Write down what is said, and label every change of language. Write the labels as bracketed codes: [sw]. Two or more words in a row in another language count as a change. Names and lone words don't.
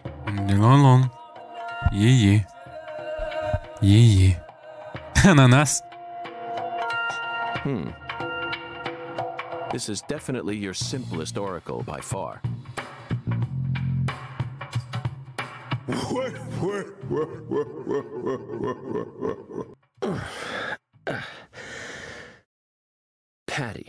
[en] Long. Е-е. Е-е. [bg] Ананас. [en] This is definitely your simplest oracle by far. Patty.